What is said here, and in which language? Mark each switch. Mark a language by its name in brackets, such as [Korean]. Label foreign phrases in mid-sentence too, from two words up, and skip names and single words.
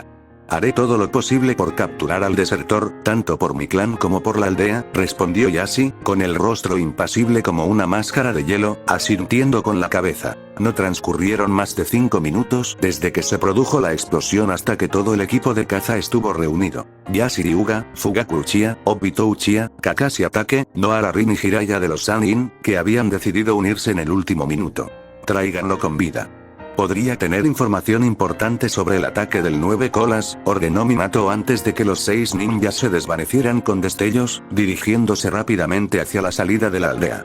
[Spanish] Haré todo lo posible por capturar al desertor, tanto por mi clan como por la aldea, respondió Yashi, con el rostro impasible como una máscara de hielo, asintiendo con la cabeza. No transcurrieron más de 5 minutos desde que se produjo la explosión hasta que todo el equipo de caza estuvo reunido. Yashi Hyuga, Fugaku Uchiha, Obito Uchiha, Kakashi Atake, Nohara Rin y Jiraiya de los Sannin, que habían decidido unirse en el último minuto. Tráiganlo con vida. Podría tener información importante sobre el ataque del 9 colas, ordenó Minato antes de que los 6 ninjas se desvanecieran con destellos, dirigiéndose rápidamente hacia la salida de la aldea.